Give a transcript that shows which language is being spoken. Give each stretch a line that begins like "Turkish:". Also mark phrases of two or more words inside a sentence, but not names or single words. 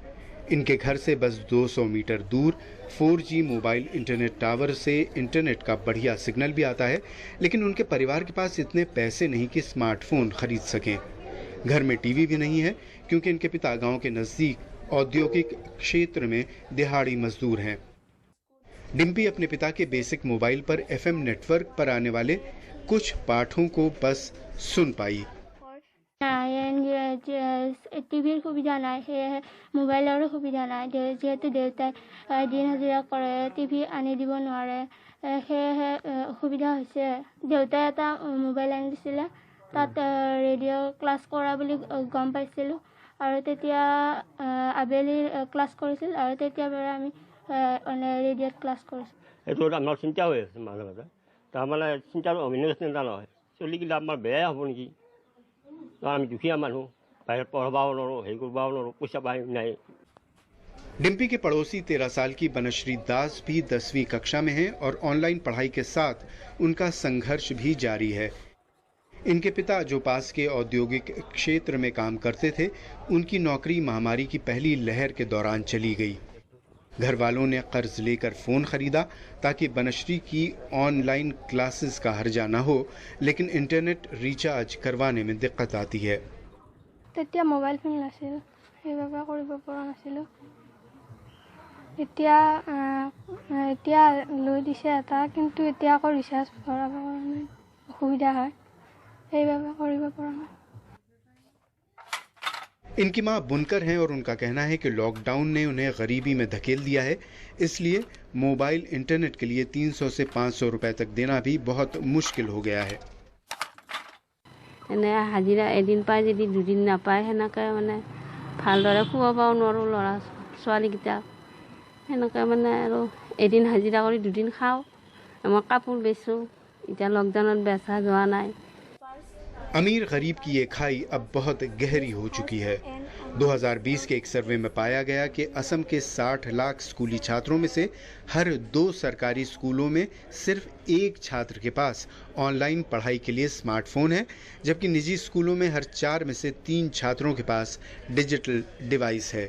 Hindi: इनके घर से बस 200 मीटर दूर 4G
English: mobile internet tower
Hindi: से इंटरनेट का बढ़िया सिग्नल भी आता है, लेकिन उनके परिवार के पास इतने पैसे नहीं कि स्मार्टफोन खरीद सकें। घर में टीवी भी नहीं है क्योंकि इनके पिता गांव के नजदीक औद्योगिक क्षेत्र में दिहाड़ी मजदूर हैं। डिम्पी अपने पिता के
English: basic mobile
Hindi: पर FM नेटवर्क पर आने वाले कुछ पाठों को बस सुन पाई।
Assamese: টিভিৰ সুবিধা নাই, সেয়েহে মোবাইলৰো সুবিধা নাই। যিহেতু দেউতাই দিন হাজিৰা কৰে, টিভি আনি দিব নোৱাৰে, সেয়েহে অসুবিধা হৈছে। দেউতাই এটা মোবাইল আনি দিছিলে, তাত
English: radio class
Assamese: কৰা বুলি গম পাইছিলোঁ, আৰু তেতিয়া আবেলি ক্লাছ কৰিছিল, আৰু তেতিয়াৰ পৰা আমি ৰেডিঅ'ত ক্লাছ কৰিছোঁ। এইটো আমাৰ চিন্তা হৈ আছে মাজে মাজে, তাৰমানে চিন্তাৰ অভিনয় চিন্তা নহয়, চলিগিলা আমাৰ বেয়াই হ'ব নেকি। আমি দুখীয়া মানুহ, বাহিৰত পঢ়াবও নোৱাৰোঁ, হেৰি কৰিবও নোৱাৰোঁ, পইচা পাই নাই।
Hindi: डिम्पी के पड़ोसी 13 साल की बनश्री दास भी 10वीं कक्षा में हैं और ऑनलाइन पढ़ाई के साथ उनका संघर्ष भी जारी है। इनके पिता जो पास के औद्योगिक क्षेत्र में काम करते थे, उनकी नौकरी महामारी की पहली लहर के दौरान चली गई। घर वालों ने कर्ज लेकर फोन खरीदा ताकि बनश्री की
English: online classes
Hindi: का हर्जा न हो, लेकिन इंटरनेट रिचार्ज करवाने में दिक्कत आती है।
Assamese: তেতিয়া মোবাইল ফোন নাছিল, সেইবাবে কৰিব পৰা নাছিলোঁ। এতিয়া লৈ দিছে এটা, কিন্তু এতিয়া আকৌ ৰিচাৰ্জ ভৰাব কাৰণে অসুবিধা হয়, সেইবাবে কৰিব পৰা নাই।
Hindi: इनकी मां बुनकर हैं और उनका कहना है कि लॉकडाउन ने उन्हें गरीबी में धकेल दिया है, इसलिए
English: mobile internet
Hindi: के लिए 300 से 500 रुपए तक देना भी बहुत मुश्किल हो गया है।
Assamese: এনে হাজিৰা এদিন পাই যদি দুদিন নাপায়, সেনেকৈ মানে ভালদৰে খুৱাবও নোৱাৰোঁ ল'ৰা ছোৱালীকেইটাক, সেনেকৈ মানে আৰু এদিন হাজিৰা কৰি দুদিন খাওঁ। মই কাপোৰ বেচোঁ, এতিয়া লকডাউনত বেচা যোৱা নাই।
Hindi: अमीर गरीब की ये खाई अब बहुत गहरी हो चुकी है। 2020 के एक सर्वे में पाया गया कि असम के 60 लाख स्कूली छात्रों में से हर 2 सरकारी स्कूलों में सिर्फ एक छात्र के पास ऑनलाइन पढ़ाई के लिए स्मार्टफोन है, जबकि निजी स्कूलों में हर 4 में से 3 छात्रों के पास
English: digital device
Hindi: है।